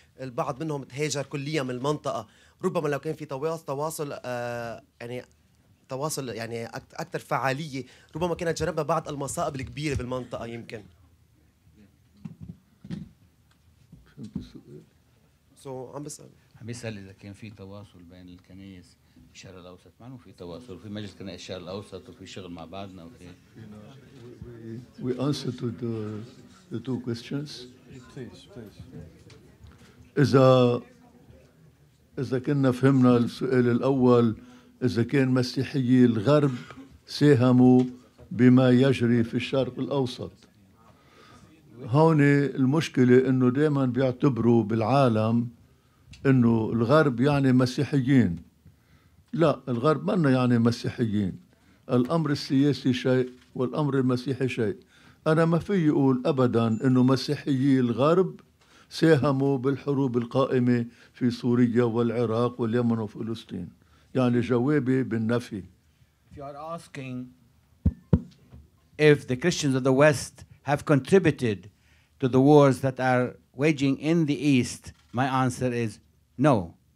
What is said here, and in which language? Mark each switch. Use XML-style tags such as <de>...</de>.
<ar>البعض منهم تهاجر كليا من المنطقه. ربما لو كان في تواصل يعني تواصل يعني اكثر فعاليه، ربما كانت جنبنا بعض المصائب الكبيره بالمنطقه يمكن. عم بيسأل إذا كان في تواصل بين الكنائس في الشرق الأوسط. ما في تواصل، في مجلس كنائس الشرق الأوسط وفي شغل مع بعضنا وفي.</ar> <en>We answer to the two questions. Please.</en> <ar>إذا كنا فهمنا السؤال الأول، إذا كان مسيحيي الغرب ساهموا بما يجري في الشرق الأوسط. هون المشكلة إنه دائما بيعتبروا بالعالم إنه الغرب يعني مسيحيين. لا، الغرب منا يعني مسيحيين. الأمر السياسي شيء والأمر المسيحي شيء. أنا ما في أقول أبدا إنه مسيحيي الغرب ساهموا بالحروب القائمة في سوريا والعراق واليمن وفلسطين. يعني جوابي بالنفي.</ar> <en>If you are asking if the Christians of the West have contributed to the wars that are waging in the East, my answer is no.</en>